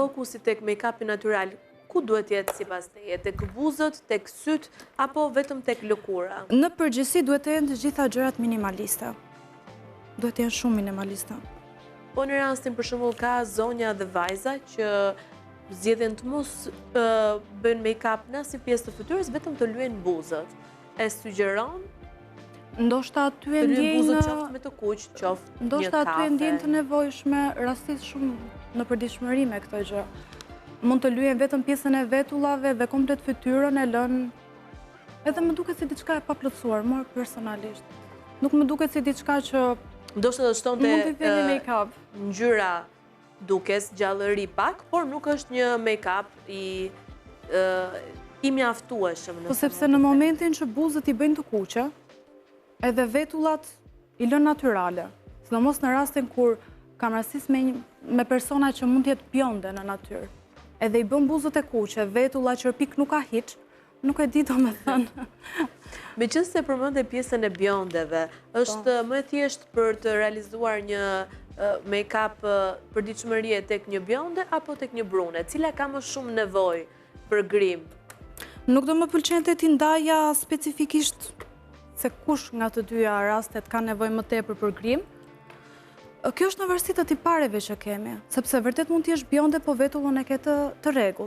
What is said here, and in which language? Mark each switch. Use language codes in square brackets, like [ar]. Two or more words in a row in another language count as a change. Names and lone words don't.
[sq] Fokusi tek make-upi natyral, ku duhet jetë sipas teje? Tek buzët, tek syt apo vetëm tek lëkura? Në përgjithësi duhet të jenë të gjitha gjërat minimaliste. Duhet të jenë shumë minimaliste. Po në rastin për shembull ka zonja dhe vajza që zgjedhin të mos bëjnë make-up në asnjë pjesë të fytyrës, vetëm të lyejnë buzët. E sugjeron? Ndoshta aty e ndjejnë buzët qoftë me të kuq, qoftë një kafe. Ndoshta aty e ndjejnë të nevojshme rastisht shumë në përditshmëri me këtë gjë. Mund të lyejnë vetëm pjesën e vetullave dhe komplet fytyrën e lënë. Edhe më duket si diçka e paplotësuar, mua personalisht. Nuk më duket si diçka që ndoshta do shtonte mund të vini make-up. Ngjyra dukes, gjallëri pak, por nuk është një make-up i mjaftueshëm. Po sepse në momentin që buzët i bëjnë të kuqe, edhe vetullat i lënë natyrale, sidomos në rastin kur kam rastisë me persona që mund të jetë bjonde në natyrë, edhe i bën buzët e kuqe, vetulla qërpik nuk ka hiç, nuk e di domethënë. Meqense përmendë pjesën e bjondeve, është më e thjeshtë për të realizuar një make-up përditshmërie tek një bjonde apo tek një brune? Cila ka më shumë nevojë për grim? Nuk do më pëlqente ti ndaja specifikisht se kush nga të dyja rastet ka nevojë më tepër për grim. Kjo është në varësi të tipareve që kemi, sepse vërtet mund të jesh bjonde, po vetullën e ke të rregullt.